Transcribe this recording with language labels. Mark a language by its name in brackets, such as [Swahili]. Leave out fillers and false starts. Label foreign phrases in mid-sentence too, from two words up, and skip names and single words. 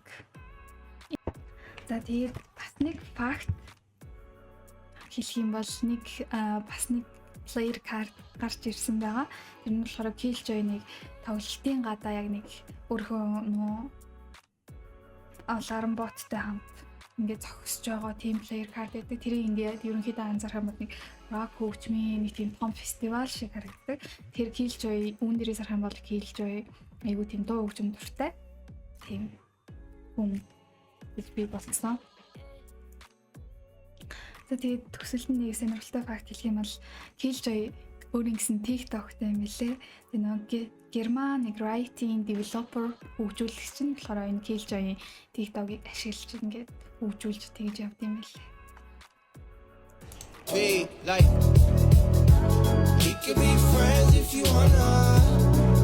[Mongolian] За тэгээд бас нэг факт хэлэх юм бол нэг бас нэг [English] player card [Mongolian] гарч ирсэн байгаа. Тэр нь болохоор Killjoy-ыг тоглолтын гадаа яг нэг өөрөө нөгөө [English] alarm bot- [Mongolian] тай хамт ингээд зогсож байгаа [English] team player card [Mongolian] гэдэг. Тэрийг ингээд ерөнхийдөө анзаарах юм бол нэг rock хөгжмийн нэг тийм том фестивал шиг харагддаг. Тэр Killjoy үүн дээрээс харах юм бол Killjoy айгуу тийм дуу хөгжим дуртай. Тийм хүн би болсон. За тэгээд төсөлд нэг сонирхолтой факт хэлэх юм бол Killjoy өөрийн гэсэн TikTok-тай юм билээ. Тэгээ нэг Герман нэг Riot-ийн developer хөгжүүлэгч нь болохоор энэ Killjoy-ийн TikTok-ыг ашиглаж ингээд хөгжүүлж тэгж явд юм билээ. [English] Be like, we could be friends if you wanna.